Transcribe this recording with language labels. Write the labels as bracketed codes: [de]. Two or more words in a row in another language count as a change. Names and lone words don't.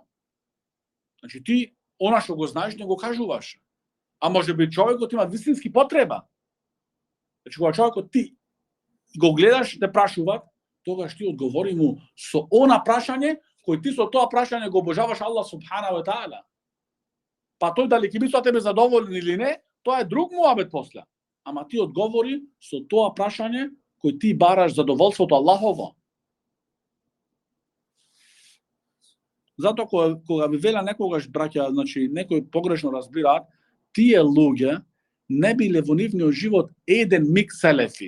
[mk] Значи ти она што го знаеш не го кажуваш. А може би човекот има вистински потреба. Значи кога човекот ти го гледаш те прашуваат, тогаш ти одговори му со она прашање кој ти со тоа прашање го обожаваш Аллах [ar] سبحانه وتعالى. [mk] Па тој дали ќе биде со тебе задоволен или не, тоа е друг муабет после. Ама ти одговори со тоа прашање кој ти бараш задоволството Аллахово. Затоа кога ви вела некогаш браќа, значи некој погрешно разбираат, тие луѓе не биле во нивниот живот еден миг селефи.